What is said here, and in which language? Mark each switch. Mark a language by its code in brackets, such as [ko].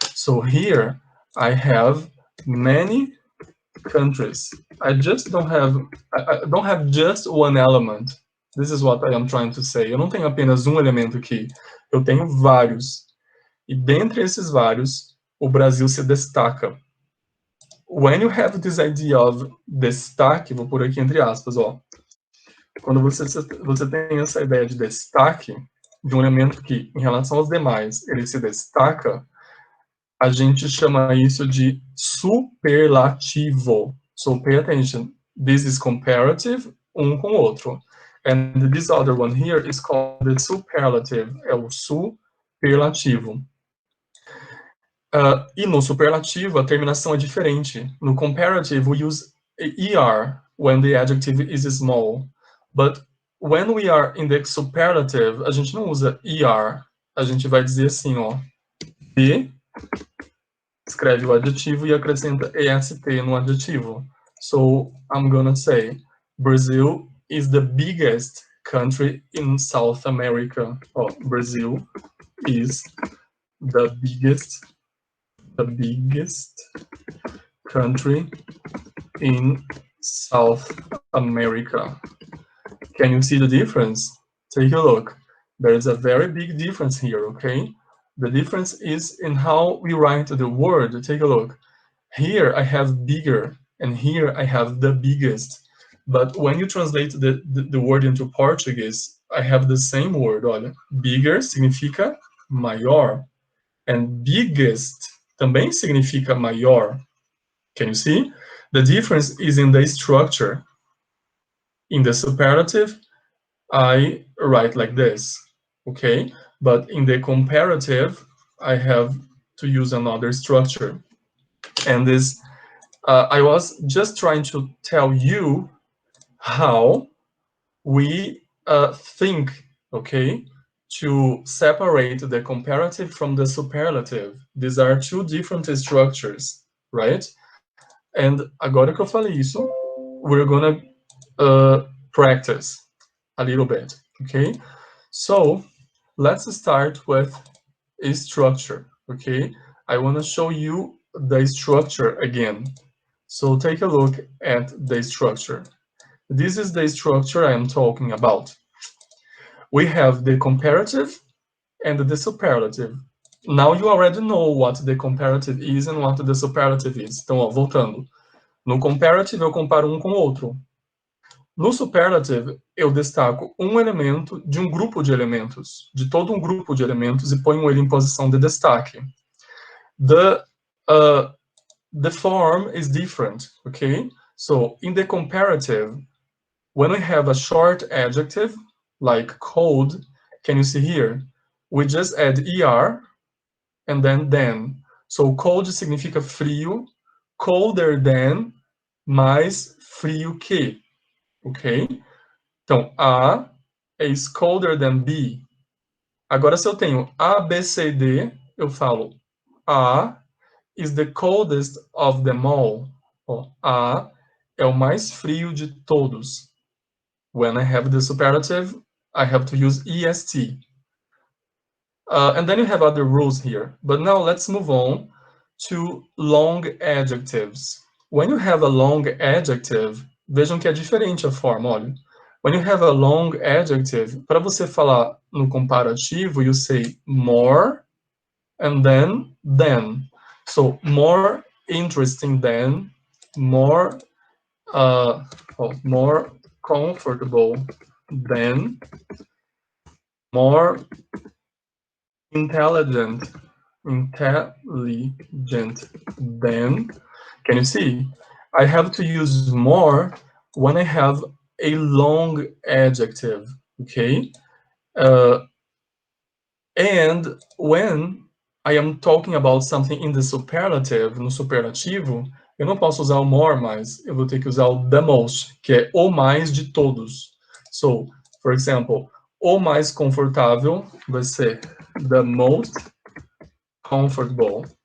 [en] So here I have many countries. I don't have just one element. This is what I am trying to say. [pt] Eu não tenho apenas um elemento aqui. Eu tenho vários. E dentre esses vários, o Brasil se destaca. [en] When you have this idea of [pt] destaque, vou pôr aqui entre aspas, ó. Quando você tem essa ideia de destaque, de um elemento que, em relação aos demais, ele se destaca, a gente chama isso de superlativo. [en] So pay attention. This is comparative, [pt] um com o outro. [en] And this other one here is called the superlative. [pt] É o superlativo. E no superlativo, a terminação é diferente. [en] No comparative, we use ER when the adjective is small. But when we are in the superlative, [pt] a gente não usa [en] ER. [pt] A gente vai dizer assim, ó. E escreve o adjetivo e acrescenta EST no adjetivo. [en] So, I'm gonna say, Brazil is the biggest country in South America. Oh, Brazil is the biggest country in South America. Can you see the difference? Take a look. There is a very big difference here, okay? The difference is in how we write the word. Take a look. Here I have bigger, and here I have the biggest. But when you translate the word into Portuguese, I have the same word. [pt] Olha, bigger significa maior, and biggest também significa maior. [en] Can you see? The difference is in the structure. In the superlative, I write like this, okay? But in the comparative, I have to use another structure. And this, I was just trying to tell you how we think, okay, to separate the comparative from the superlative. These are two different structures, right? And [pt] agora que eu falei isso, [en] we're gonna practice a little bit, okay? So let's start with a structure, okay? I want to show you the structure again. So take a look at the structure. This is the structure I am talking about. We have the comparative and the superlative. Now you already know what the comparative is and what the superlative is. [pt] Então, ó, voltando. No comparative, eu comparo um com o outro. No superlative, eu destaco um elemento de um grupo de elementos, de todo um grupo de elementos, e ponho ele em posição de destaque. [en] The form is different, okay? So, in the comparative, when we have a short adjective, like cold, can you see here? We just add er, and then. So, cold [pt] significa frio, [en] colder than, [pt] mais frio que, [en] ok? [pt] Então, [en] A is colder than B. [pt] Agora, se eu tenho A, B, C, D, eu falo [en] A is the coldest of them all. [pt] Ó, A é o mais frio de todos. [en] When I have the superlative, I have to use est. And then you have other rules here. But now let's move on to long adjectives. When you have a long adjective, [pt] vejam que é diferente a forma, olha. [en] When you have a long adjective, [pt] para você falar no comparativo, [en] you say more and then than. So, more interesting than, more more comfortable than, more intelligent than. Can you see? I have to use more when I have a long adjective, okay? [pt] And when I am talking about something in the superlative, no superlativo, eu não posso usar o more mais, eu vou ter que usar o the most, que é o mais de todos. [en] So, for example, [pt] o mais confortável vai ser [en] the most comfortable.